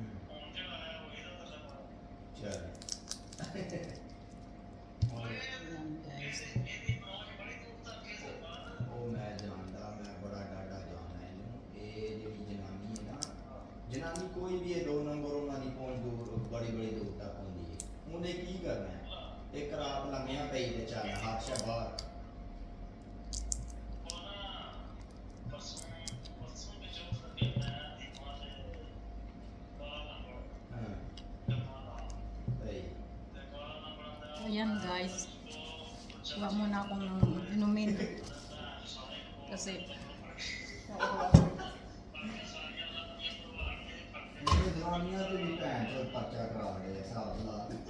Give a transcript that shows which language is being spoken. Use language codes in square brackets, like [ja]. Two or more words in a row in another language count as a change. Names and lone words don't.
[tl] Yan. guys. [pa] ਉਹ ਮੈਂ ਜਾਣਦਾ, ਮੈਂ ਬੜਾ ਡਾਡਾ ਜਾਣਦਾ ਇਹਨੂੰ। ਇਹ ਜਿਹੜੀ ਜਨਾਨੀ ਹੈ ਨਾ, ਜਨਾਨੀ ਕੋਈ ਵੀ ਇਹ 2 ਨੰਬਰ ਉਹਨਾਂ ਦੀ ਪਹੁੰਚ ਦੂਰ ਬੜੀ ਬੜੀ ਦੂਰ ਤੱਕ ਹੁੰਦੀ ਹੈ। ਉਹਨੇ ਕੀ ਕਰਨਾ ਹੈ, ਇੱਕ ਰਾਤ ਲੰਮਿਆਂ ਪਈ ਤੇ ਚੱਲ ਹੱਥ ਸ਼ਾ ਬਾਹਰ। [tl] Ayan guys. Kuha muna akong inumin. Kasi [pa] ਇਹ ਜਨਾਨੀਆਂ ਤੇ ਵੀ ਭੈਣ ਚੋਦ ਪਰਚਾ ਕਰਾ ਰਹੇ ਆ, ਹਿਸਾਬ ਲਾ।